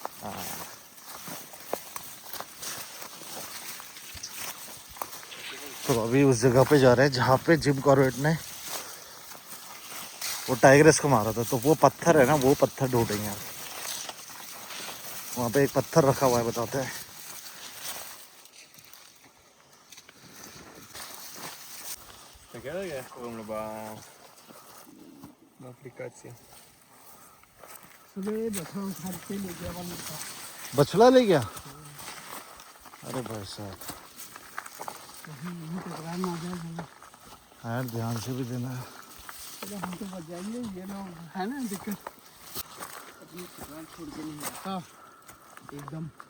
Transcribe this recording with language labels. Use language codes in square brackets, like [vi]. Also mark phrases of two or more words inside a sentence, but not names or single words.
[hi] तो अभी उस जगह पे जा रहे हैं जहाँ पे जिम कॉर्बेट ने वो टाइग्रेस को मारा था। तो वो पत्थर है ना, वो पत्थर ढूंढेंगे हम। वहाँ पे एक पत्थर रखा हुआ है, बताते हैं। [he] תגיד רגע איך קוראים לו באפליקציה. [hi] सुबह बछड़ा उठा के ले गया वाला था। बछड़ा ले गया? अरे भाई साहब, कहीं टकरा ना जाए भला। यार ध्यान से भी देना है। चलो हम तो बच जाएंगे, ये लोग है ना दिक्कत, अपनी टकरान छोड़ के नहीं आता एकदम।